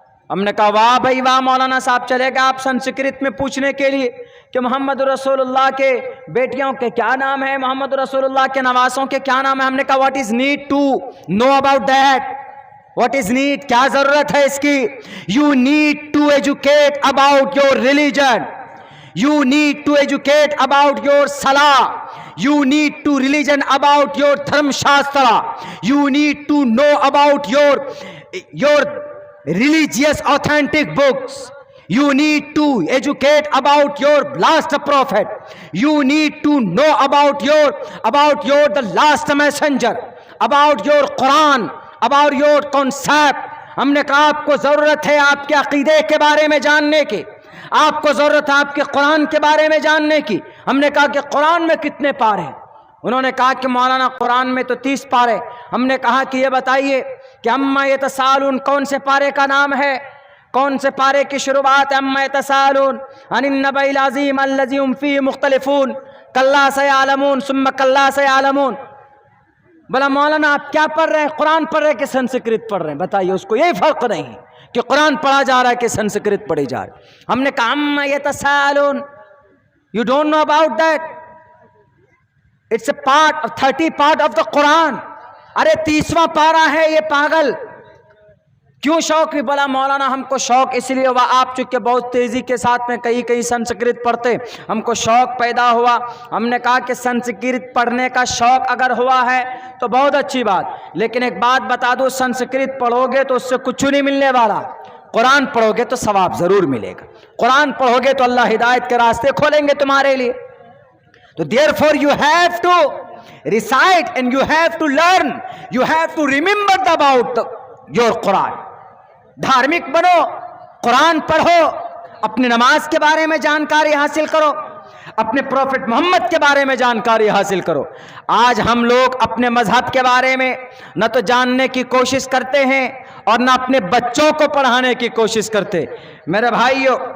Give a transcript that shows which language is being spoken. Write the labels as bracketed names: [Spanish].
[Urdu] ہم نے کہا واہ بھائی واہ مولانا صاحب, چلے گا آپ سنسکرت میں پوچھنے کے لیے کہ محمد رسول اللہ کے بیٹیوں کے کیا نام ہے, محمد رسول اللہ کے نواسوں کے کیا نام ہے. ہم نے کہا [English] what is need to know about that, what is need, [Urdu] کیا ضرورت ہے اس کی. [English] You need to educate about your religion, you need to educate about your صلاح, you need to religion about your dharm shastra, you need to know about your religious authentic books, you need to educate about your last prophet, you need to know about your the last messenger, about your Quran, about your concept. [Urdu] ہم نے کہا آپ کو ضرورت ہے آپ کے عقیدے کے بارے میں جاننے کی, آپ کو ضرورت ہے آپ کے قرآن کے بارے میں جاننے کی. ہم نے کہا کہ قرآن میں کتنے پارے ہیں. انہوں نے کہا کہ مولانا قرآن میں تو 30 پارے. ہم نے کہا کہ یہ بتائیے کہ [Arabic] اما یتسالون کون سے پارے کا نام ہے, کون سے پارے کی شروعات ہے؟ اما یتسالون عن النبأ العظیم الذی هم فیہ مختلفون کلا سیعلمون [Urdu] ثم کلا سیعلمون. بلا مولانا آپ کیا پڑھ رہے ہیں, قرآن پڑھ رہے ہیں کہ سنسکرت پڑھ رہے ہیں؟ بتائیے. اس کو یہی فرق نہیں کہ قرآن پڑھا جا رہا ہے کہ سنسکرت پڑھی جا رہی. ہم نے کہا [English] اما یتسالون, you don't know about that, it's a part, 30 part of the Quran. [Urdu] ارے 30واں پارہ ہے یہ پاگل. کیوں شوق بھی؟ بلا مولانا ہم کو شوق اس لیے ہوا, آپ چونکہ بہت تیزی کے ساتھ میں کہیں سنسکرت پڑھتے, ہم کو شوق پیدا ہوا. ہم نے کہا کہ سنسکرت پڑھنے کا شوق اگر ہوا ہے تو بہت اچھی بات, لیکن ایک بات بتا دو, سنسکرت پڑھو گے تو اس سے کچھ نہیں ملنے والا, قرآن پڑھو گے تو ثواب ضرور ملے گا. قرآن پڑھو گے تو اللہ ہدایت کے راستے کھولیں گے تمہارے لیے. [English] تو therefore you have to recite and you have to learn, you have to remember about your Quran. [Urdu] دھارمک بنو, قرآن پڑھو, اپنے نماز کے بارے میں جانکاری حاصل کرو, اپنے پروفٹ محمد کے بارے میں جانکاری حاصل کرو. آج ہم لوگ اپنے مذہب کے بارے میں نہ تو جاننے کی کوشش کرتے ہیں اور نہ اپنے بچوں کو پڑھانے کی کوشش کرتے. میرے بھائیو,